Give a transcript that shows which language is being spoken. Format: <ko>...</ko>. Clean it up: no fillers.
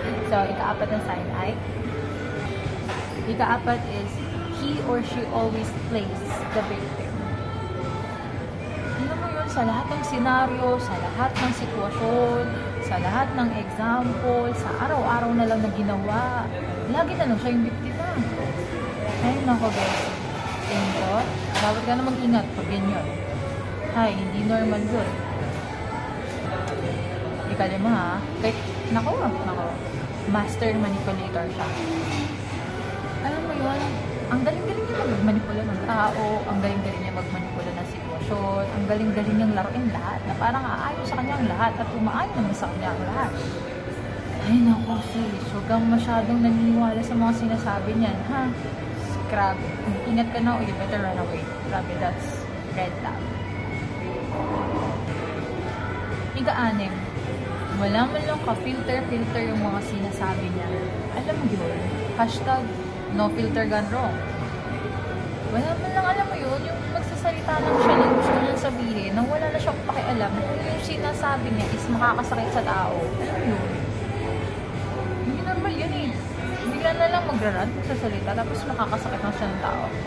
<en>So,</en> <tl>ikaapat na</tl> <en>sign ay is he or she always plays the victim.</en> <tl>Alam mo yun, sa lahat ng senaryo, sa lahat ng sitwasyon, sa lahat ng example, sa araw-araw na lang na ginawa, lagi na lang siya yung biktima. Ay naku guys, tingin ko, dapat ka na mag-ingat pag ganyan. Hay, hindi normal yun. Ikalima ha, kahit, nako, master manipulator siya. Alam mo yun, ang galing-galing niya magmanipula ng tao, ang galing-galing niya magmanipula ng sitwasyon, ang galing-galing niyang laruin lahat, na parang aayon sa kanya ang lahat at umaayon naman sa kanya ang lahat. Ay naku sis, huwag kang masyadong naniniwala sa mga sinasabi niyan, ha? Grabe, ingat ka na o</tl> <en>you better run away. Grabe, that's red tag.</en> <tl>Ika-6, wala man lang ka-filter yung mga sinasabi niya. Alam mo yun,</tl> <en>hashtag no filter gone wrong.</en> <tl>Wala man lang, alam mo yun, yung magsasalita lang siya ng gusto niyang sabihin nang wala na siyang pakialam kung yung sinasabi niya is makakasakit sa tao. Alam mo yun? Hindi normal yun eh. Bigla na lang magra-rant sa salita tapos makakasakit na siya ng tao.</tl>